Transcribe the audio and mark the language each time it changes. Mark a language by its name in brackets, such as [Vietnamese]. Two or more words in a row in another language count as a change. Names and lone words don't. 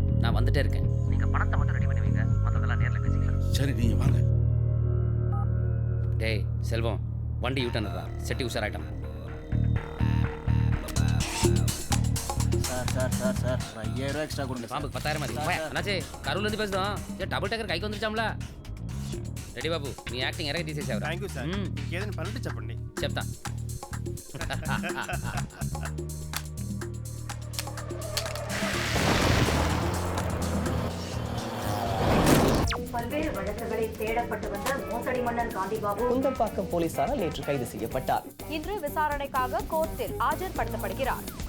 [Tamil] நான் வந்துட்டே இருக்கேன். நீங்க பணத்தை மட்டும் ரெடி பண்ணி வைங்க. மற்றதெல்லாம் நேரில் பேசிக்கலாம். சரி, நீங்க வாங்க. டேய் செல்வம், வண்டி யூட்டர்னரா, செட்டி உஷாராயிட்டான். சார் 5000 எக்ஸ்ட்ரா கொடுங்க. பாம்புக்கு 10,000 மாதிரி. அண்ணாச்சி, கரூர்லேருந்து பேசுகிறோம். டபுள் டக்கர் கைக்கு வந்துருச்சாம்ல. [Telugu] రెడీ బాబు, మీ యాక్టింగ్ ఎరగ తీసేసావు. థ్యాంక్ యూ సార్. ఏదైనా పనుంటే చెప్పండి. చెప్తా. [Tamil] பல்வேறு வழக்குகளில் தேடப்பட்டு வந்த மோசடி மன்னர் காந்திபாபு குந்தம்பாக்கம் போலீசாரால் நேற்று கைது செய்யப்பட்டார். இன்று விசாரணைக்காக கோர்ட்டில் ஆஜர்படுத்தப்படுகிறார்.